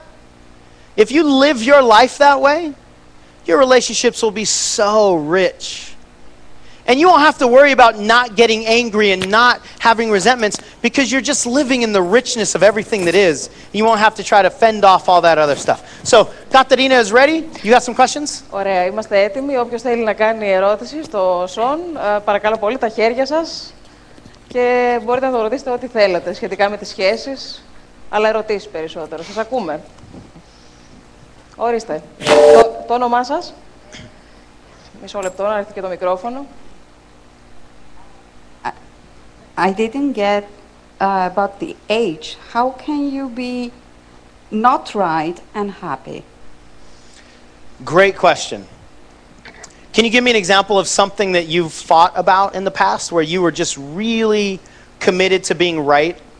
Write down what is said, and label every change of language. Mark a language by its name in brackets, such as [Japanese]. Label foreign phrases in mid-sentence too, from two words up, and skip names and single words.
[English] If you live your life that way, your relationships will be so rich. And you won't have to worry about not getting angry and not having resentments, because you're just living in the richness of everything that is. You won't have to try to fend off all that other stuff. So, Katarina is ready. You got some questions? [Greek] Ωραία, είμαστε έτοιμοι. Όποιος θέλει να κάνει ερώτηση στο Σον, παρακαλώ πολύ τα χέρια σας και μπορείτε να το ρωτήσετε ό,τι θέλετε σχετικά με τις σχέσεις, αλλά ερωτήσεις περισσότερο. Σας ακούμε. Ορίστε. Το όνομά σας. Μισό λεπτό να έρθει και το μικρόφωνο. [English] I didn't get about the age. How can you be not right and happy? Great question. Can you give me an example of something that you've thought about in the past where you were just really committed to being right?